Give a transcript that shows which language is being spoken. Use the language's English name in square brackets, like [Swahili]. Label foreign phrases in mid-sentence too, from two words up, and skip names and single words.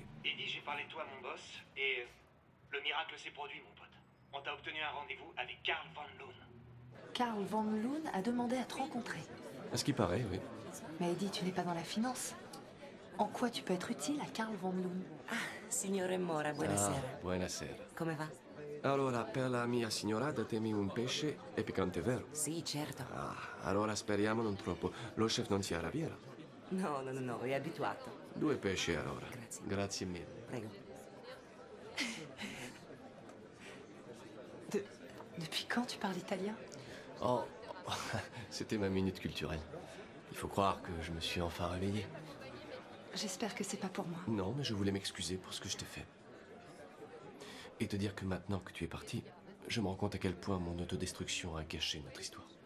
[French] Eddie, j'ai parlé de toi à mon boss, et le miracle s'est produit, mon pote. On t'a obtenu un rendez-vous avec Carl Van Loon. Karl Van Loon a demandé à te rencontrer. À ce qui paraît, oui. Mais Eddie, tu n'es pas dans la finance. En quoi tu peux être utile à Karl Van Loon? [Italian] Signore Mora, buonasera. Ah, buonasera. Come va? Allora, per la mia signora datemi un pesce e piccante, vero? Sì, certo. Ah, allora speriamo non troppo. Lo chef non si arrabbierà. No, è abituato. 2 pesci allora. Grazie mille. Prego. [French] Depuis quand tu parles italien? Oh, c'était ma minute culturelle. Il faut croire que je me suis enfin réveillé. J'espère que c'est pas pour moi. Non, mais je voulais m'excuser pour ce que je t'ai fait. Et te dire que maintenant que tu es parti, je me rends compte à quel point mon autodestruction a gâché notre histoire.